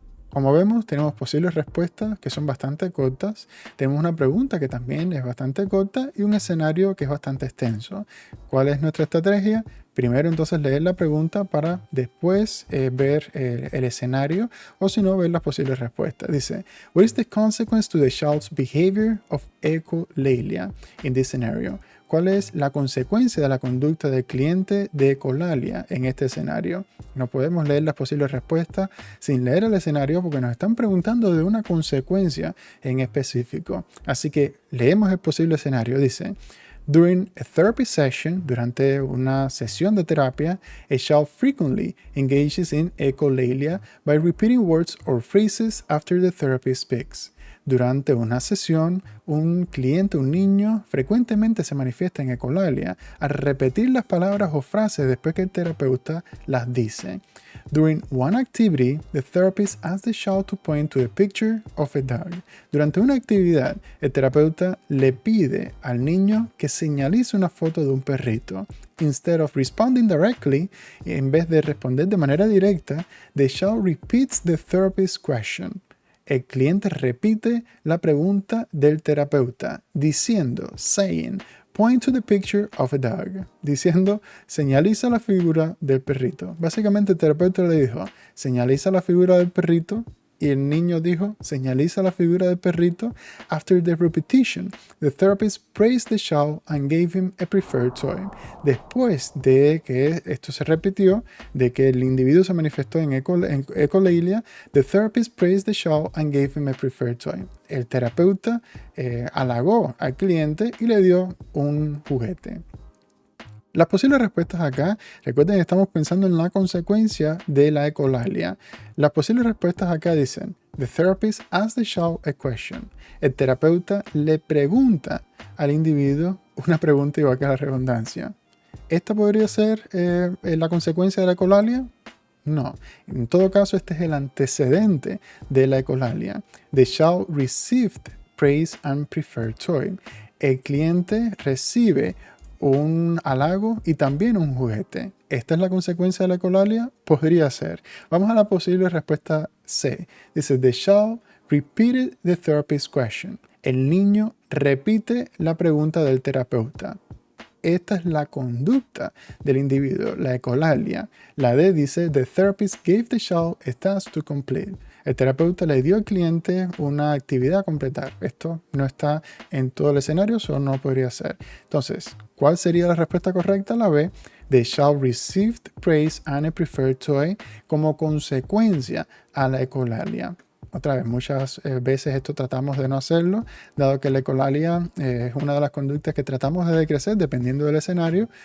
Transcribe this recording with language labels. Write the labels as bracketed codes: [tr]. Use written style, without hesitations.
[es] Como vemos, tenemos posibles respuestas que son bastante cortas, tenemos una pregunta que también es bastante corta y un escenario que es bastante extenso. ¿Cuál es nuestra estrategia? Primero entonces leer la pregunta para después ver el escenario, o si no, ver las posibles respuestas. Dice, [en] what is the consequence to the child's behavior of echolalia in this scenario? [es] ¿Cuál es la consecuencia de la conducta del cliente de ecolalia en este escenario? No podemos leer las posibles respuestas sin leer el escenario porque nos están preguntando de una consecuencia en específico. Así que leemos el posible escenario. Dice, [en] during a therapy session, [es] durante una sesión de terapia, [en] a child frequently engages in echolalia by repeating words or phrases after the therapist speaks. [es] Durante una sesión, un niño, frecuentemente se manifiesta en ecolalia al repetir las palabras o frases después que el terapeuta las dice. [en] During one activity, the therapist asks the child to point to a picture of a dog. [es] Durante una actividad, el terapeuta le pide al niño que señalice una foto de un perrito. [en] Instead of responding directly, [es] en vez de responder de manera directa, [en] the child repeats the therapist's question. [es] El cliente repite la pregunta del terapeuta, diciendo, [en] saying, point to the picture of a dog, [es] diciendo, señaliza la figura del perrito. Básicamente el terapeuta le dijo, señaliza la figura del perrito, y el niño dijo, señaliza la figura del perrito. [en] After the repetition, the therapist praised the child and gave him a preferred toy. [es] Después de que esto se repitió, de que el individuo se manifestó en echolalia, [en] the therapist praised the child and gave him a preferred toy. [es] El terapeuta halagó al cliente y le dio un juguete. Las posibles respuestas acá, recuerden que estamos pensando en la consecuencia de la ecolalia. Las posibles respuestas acá dicen, [en] the therapist asks the child a question. [es] El terapeuta le pregunta al individuo una pregunta, igual que la redundancia. ¿Esta podría ser la consecuencia de la ecolalia? No. En todo caso, este es el antecedente de la ecolalia. [en] The child received praise and preferred toy. [es] El cliente recibe un halago y también un juguete. ¿Esta es la consecuencia de la ecolalia? Podría ser. Vamos a la posible respuesta C. Dice, [en] the child repeated the therapist's question. [es] El niño repite la pregunta del terapeuta. Esta es la conducta del individuo, la ecolalia. La D dice, [en] the therapist gave the child a task to complete. [es] El terapeuta le dio al cliente una actividad a completar. Esto no está en todo el escenario, eso no podría ser. Entonces, ¿cuál sería la respuesta correcta? La B. [en] The child received praise and a preferred toy [es] como consecuencia a la ecolalia. Otra vez, muchas veces esto tratamos de no hacerlo, dado que la ecolalia es una de las conductas que tratamos de decrecer dependiendo del escenario.